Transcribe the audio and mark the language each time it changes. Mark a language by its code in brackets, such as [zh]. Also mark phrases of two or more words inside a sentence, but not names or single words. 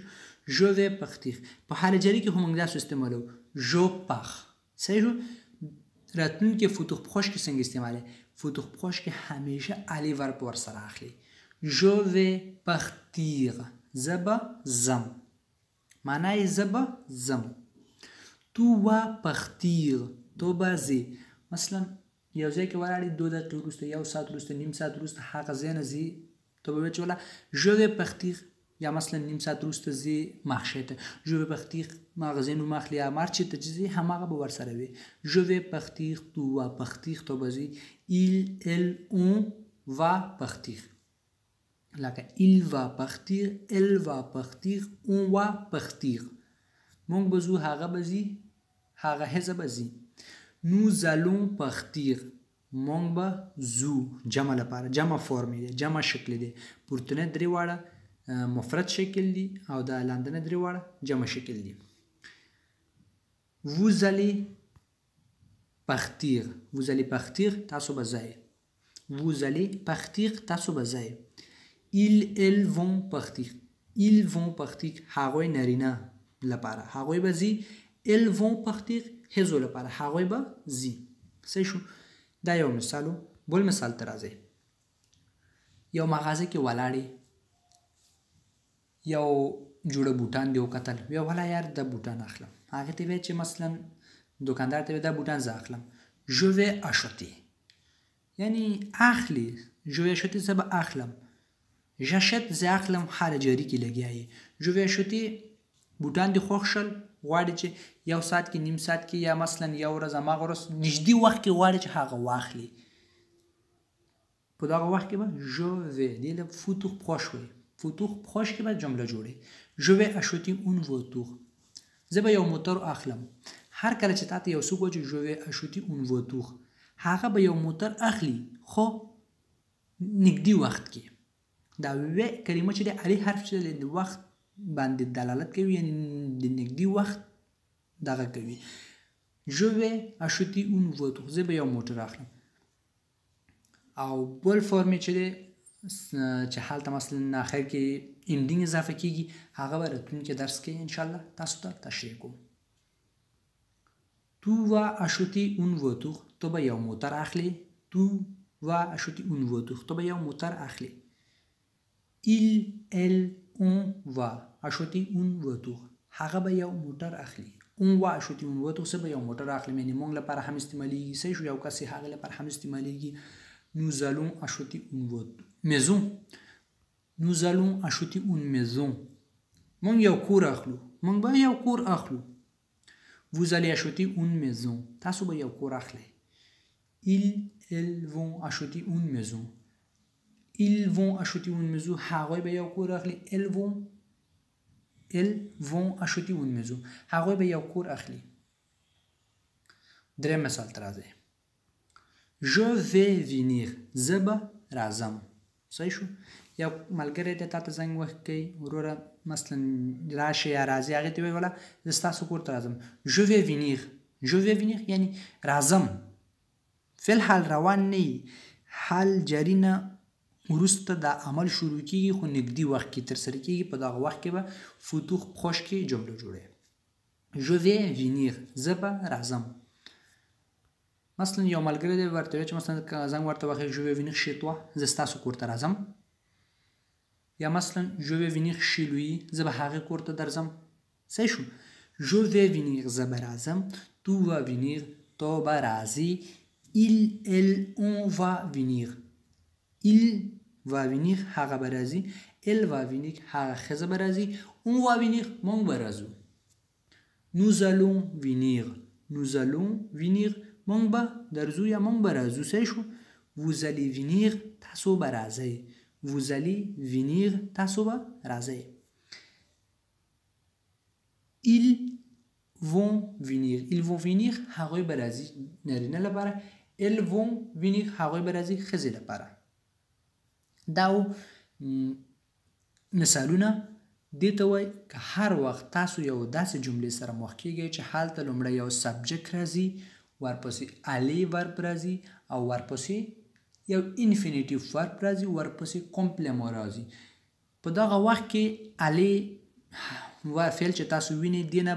[fr] je vais partir [ps] په حال جاري کې خو موږ داسې استعمالوو [fr] je par. [ps] صحیح شو. راتلونکي [fr] futur proche [ps] کې څنګه استعمالوي؟ [fr] futur proche [ps] کې همیشه [fr] aller verbe [ps] ورسره اخلي. [fr] je vais partir [ps] زه به ځم، معنی یې زه به ځم. [fr] tu vas partir [ps] تو به ځې. مثلا یو ځای کې ولاړې 2 دقیقې وروسته، 1 ساعت وروسته، نیم ساعت وروسته هغه ځای نه ځې، ته به وایې چې والا [fr] je vais partir, [ps] یا مثلا نیم ساعت وروسته ځې مارشې ته، [fr] je vais partir [ps] مغازې نوم اخلي، یا مارچې ته چې ځې هماغه به ورسره وي. [fr] je vais partir tu vas partir [ps] ته به ځې. [fr] il, elle, on va partir لکه il va partir, elle va partir, on va partir. [ps] موږ به ځو، هغه به ځي، هغه هزه به ځي. [fr] nous allons partir [ps] موږ به ځو. جمع لپاره جمع فورم دی، جمع شکل دی. پورتنی درې واړه مفرد شکل دی او دا لاندنی درې واړه جمع شکل دی. [fr] vous allez partir، vous allez partir [ps] تاسو به ځئ. [fr] vous allez partir [ps] تاسو به ځئ. [fr] ils elles vont partir، ils vont partir [ps] هغوی نارینه لپاره هغوی به ځي. [fr] elles vont partir [ps] هزو لپاره هغوی به ځي. صحیح شو. دا یو مثالو. بل مثال ته راځئ. یو مغازه کې ولاړې یو جوړه بوټان دې وکتل ویې والا یار دا بوټان اخلم هغې ته ویې چې مثلا دکاندار ته ویې دا بوټان زه اخلم [fr] je vais acheter [ps] یعنی اخلی [fr] je vais acheter [ps] زه به اخلم j'achète زه اخلم حال جاری کې لګیا یې [fr] je vais acheter [ps] بوټان دې خوښ شل غواړي چې یو ساعت کې نیم ساعت کې یا مثلا یو ورځ هماغه ورځ نږدې وخت کې غواړي چې هغه واخلي په دغه وخت کې به [fr] je vais [ps] دې له [fr] futur proche [ps] وي [fr] futur proche [ps] کې به جمله جوړي [fr] je vais acheter une voiture [ps] زه به یو موټر اخلم هر کله چې تاته یو څوک وایي je vais acheter une voiture هغه به یو موټر اخلي خو نږدې وخت کې دا وی کلمه چې د علی حرف چې د وخت باندې دلالت کوي یعنی د نږدې وخت دغه کوي [fr] je vais acheter une voiture [ps] زه به یو موټر اخلم او بل فرم چې هلته مثلا اخر کې اندینګ اضافه کیږي هغه به راتلونکي درس کې انشاءالله تاسو ته تشریح کوم [fr] tu vas acheter une voiture [ps] تو به یو موټر اخلي [fr] tu vas acheter une voiture [ps] تو به یو موټر اخلي [fr] elle on va acheter une voiture [ps] هغه به یو موټر اخلي [fr] on va acheter une voiture [ps] څه به یو موټر اخلي یعنی موږ لپاره هم استعمالیږي صحیح شو یو کس هغه لپاره هم استعمالیږي [fr] nous allons acheter une maison [ps] nous allons acheter une maison موږ یو کور اخلو موږ به یو کور اخلو [fr] vous allez acheter une maison [ps] تاسو به یو کور اخلئ [fr] elles vont acheter une maison [ps] ils vont acheter une maison هغوی به یو کور اخلي elles [fr] vont acheter une maison [ps] هغوی به یو کور اخلي دریم مثال ته راځئ [fr] je vais venir [ps] زه به راځم صحیح شو یو ملګری دی تا ته زنګ وکړي وروره مثلا راشه یا راځي هغې ته وایي والا زه ستاسو کور ته راځم [fr] je vais [ps] venir یعنی راځم فعل حال روان نه وي حال جاري نه وروسته دا عمل شروع کیږي خو نږدې وخت کې ترسره کیږي په دغه وخت کې به [fr] futur proche [ps] کې جمله جوړوي je [fr] vais venir [ps] زه به راځم مثلا یو ملګری دی ورته وایي چې مثلا زنګ ورته وکړي [fr] je vais venir chez toi [ps] زه ستاسو کور ته راځم یا مثلا [fr] je vais venir chez lui [ps] زه به هغې کور ته درځم صحیح شو [fr] je vais venir [ps] زه به راځم [fr] tu vas venir [ps] تو به راځي [fr] elle on va venir il va venir [ps] هغه به راځي [fr] elle va venir [ps] هغه ښځه به راځي [fr] on va venir [ps] موږ به راځو [fr] nous allons [ps] venir موږ به درځو یا موږ به راځو صحیح شو [fr] vous allez venir [ps] تاسو به راځئ [fr] vous allez venir [ps] تاسو به راځئ [fr] ils vont venir [ps] هغوی به راځي نارینه لپاره [fr] elles vont venir [ps] هغوی به راځي ښځې لپاره دا مثالونه دې ته وایي که هر وخت تاسو یو داسې جملې سره مخ کیږئ چې هلته لومړی یو سبجیکټ راځي ورپسې [fr] aller verbe [ps] راځي او ورپسې یو [fr] infinitif verbe [ps] راځي ورپسې کمپلیمو راځي په دغه وخت کې الی فعل چې تاسو وینئ دې نه